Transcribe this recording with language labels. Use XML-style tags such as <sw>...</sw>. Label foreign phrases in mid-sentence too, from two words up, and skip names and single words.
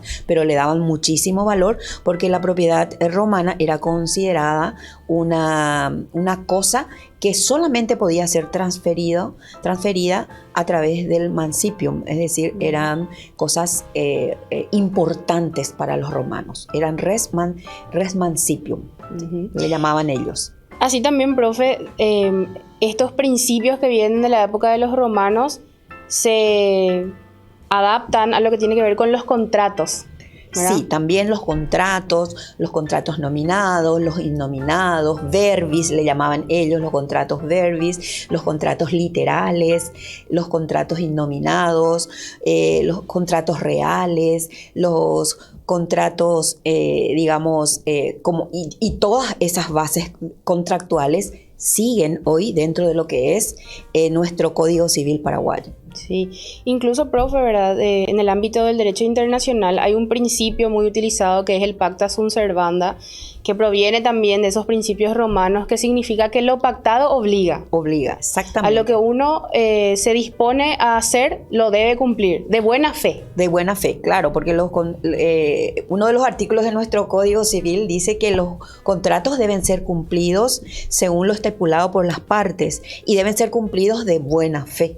<es>Pero le daban muchísimo valor porque la propiedad romana era considerada una cosa que solamente podía ser transferida a través del mancipium, es decir, eran cosas importantes para los romanos, eran</es> <la>res mancipium,</la> <es>le llamaban ellos. Así también, profe, estos principios que vienen de la época de los romanos se adaptan a lo que tiene que ver con los contratos, ¿verdad? Sí, también los contratos nominados, los innominados, verbis, le llamaban ellos, los contratos verbis, los contratos literales, los contratos innominados, los contratos reales, los contratos, digamos, y todas esas bases contractuales siguen hoy dentro de lo que es nuestro Código Civil paraguayo. Sí, incluso, profe, ¿verdad? En el ámbito del derecho internacional hay un principio muy utilizado que es el</es> <la>pacta sunt servanda,</la> <es>que proviene también de esos principios romanos, que significa que lo pactado obliga. Obliga, exactamente. A lo que uno se dispone a hacer, lo debe cumplir, de buena fe. De buena fe, claro, porque uno de los artículos de nuestro Código Civil dice que los contratos deben ser cumplidos según lo estipulado por las partes y deben ser cumplidos de buena fe.</es>